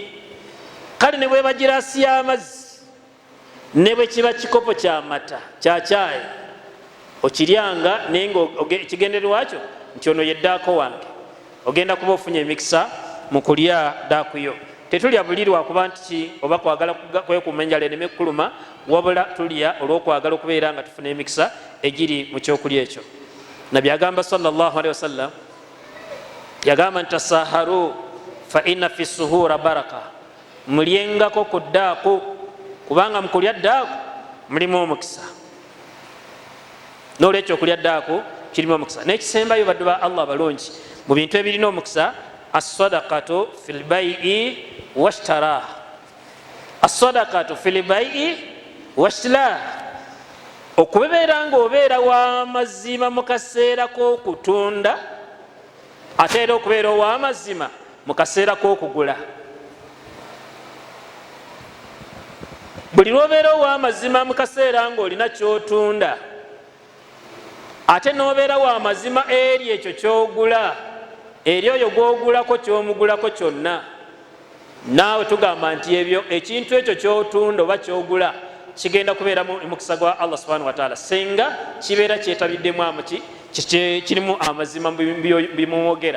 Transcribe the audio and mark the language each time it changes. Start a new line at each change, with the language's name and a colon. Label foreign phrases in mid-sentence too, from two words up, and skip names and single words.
Ganda: Kale ne bweba girasi y'amazzi ne bwe kiba kikopo ky'amata kya caayi okiryanga naye ng'ekigendererwa kyo nti ono yeddaako wange, ogenda kuba ofunye emikisa mu kulya ddaaku yo. Tetulya buli lwakuba nti ki oba kwagala kwekuuma enjala eneme kuluma, wabula tulya olw'okwagala okubeera nga tufuna emikisa egiri mu kyokulya ekyo. Nabbi agamba
Arabic: صلى الله عليه وسلم,
Ganda: yagamba nti
Arabic: تسحروا فإن في السحور بركة,
Ganda: mulyengako ku ddaaku kubanga mu kulya ddaaku mulimu omukisa. N'olwekyo okulya ddaaku kirimu omukisa. N'ekisembayo
Arabic: baddu ba Allah
Ganda: abalungi mu bintu ebirina omukisa,
Arabic: الصدق في البيع والشراء. الصدق في البيع والشراء,
Ganda: okubeera nga obeera w'amazima mu kaseera k'okutunda ate era okubeera ow'amazima mu kaseera k'okugula. Buli lw'obeera ow'amazima mu kaseera ng'olina ky'otunda ate n'obeera w'amazima eri ekyo ky'ogula, eri oyo gw'ogulako ky'omugulako kyonna, naawe tugamba nti ebyo ekintu ekyo ky'otunda oba ky'ogula kigenda kubeera mu mukisa gwa
Arabic: الله سبحانه وتعالى
Ganda: senga kibeera kyetabiddemu kirimu amazima bimwogera.